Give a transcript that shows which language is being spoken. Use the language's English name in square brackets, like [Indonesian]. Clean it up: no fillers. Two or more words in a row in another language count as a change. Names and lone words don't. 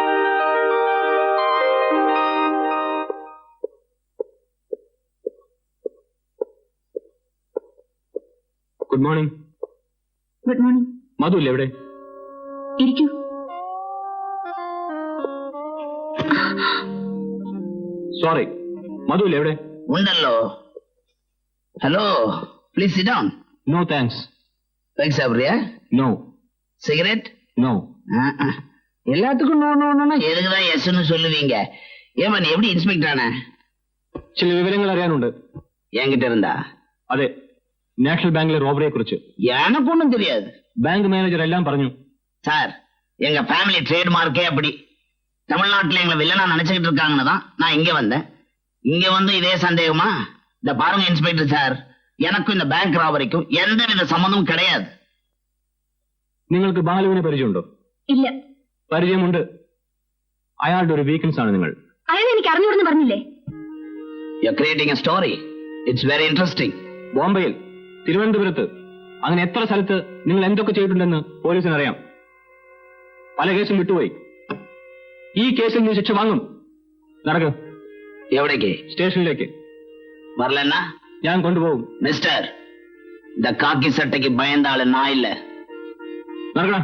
[English] Good morning. Good morning. [Malayalam] മധു ഇല്ലേ എവിടെ? ഇരിക്കൂ. സോറി, മധു ഇല്ലേ എവിടെ? [English] ഉണ്ടല്ലോ. Hello, please sit down. No thanks. [Tamil] தேங்க்ஸ் சாப்பிட்றியா? நோ. சிகரெட்? நோ. எல்லாத்துக்கும் நோ நோன்னா எதுக்குதான் எஸ்ன்னு சொல்லுவீங்க? ஏமா நீ எப்படி இன்ஸ்பெக்டர் ஆன? [Malayalam] ചില വിവരങ്ങൾ അറിയാനുണ്ട്. [Tamil] என்கிட்ட இருந்தா? [Malayalam] അതെ, നാഷണൽ ബാങ്കിലെ റോബറിയെ കുറിച്ച്. [Tamil] எனக்கு ஒன்றும் தெரியாது. [Malayalam] ബാങ്ക് മാനേജർ എല്ലാം പറഞ്ഞു. [Tamil] சார், எங்க [English] family trademark [Tamil] அப்படி. தமிழ்நாட்டுல எங்களை வில்லனா நினைச்சுக்கிட்டு இருக்காங்கன்னு தான் நான் இங்க வந்தேன். இங்க வந்து இதே சந்தேகமா? இந்த பாருங்க இன்ஸ்பெக்டர் சார், எனக்கும் இந்த [English] bank robbery [Tamil] எந்தவித சம்மந்தமும் கிடையாது. [Malayalam] നിങ്ങൾക്ക് ബാലുവിനെ പരിചയമുണ്ടോ? ഇല്ല. പരിചയമുണ്ട്. അയാളുടെ ഒരു വീക്ക്നെസ് ആണ് നിങ്ങൾ. അയാൾ എനിക്ക് അറിഞ്ഞുകൊണ്ടെന്ന് പറഞ്ഞില്ലേ? [English] You're creating a story. It's very interesting. [Malayalam] ബോംബെയിൽ, തിരുവനന്തപുരത്ത്, അങ്ങനെ എത്ര സ്ഥലത്ത് നിങ്ങൾ എന്തൊക്കെ ചെയ്തിട്ടുണ്ടെന്ന് പോലീസിന് അറിയാം. പല കേസും വിട്ടുപോയി. ഈ കേസിൽ നീ ശിക്ഷ വാങ്ങും. നടക്ക്. എവിടേക്ക്? സ്റ്റേഷനിലേക്ക്. [Tamil] வரலன்னா [Malayalam] ഞാൻ കൊണ്ടുപോകും. [Tamil] மிஸ்டர், இந்த காக்கி சட்டைக்கு பயந்த ஆளு நான் இல்ல. [Malayalam] നടക്കണം.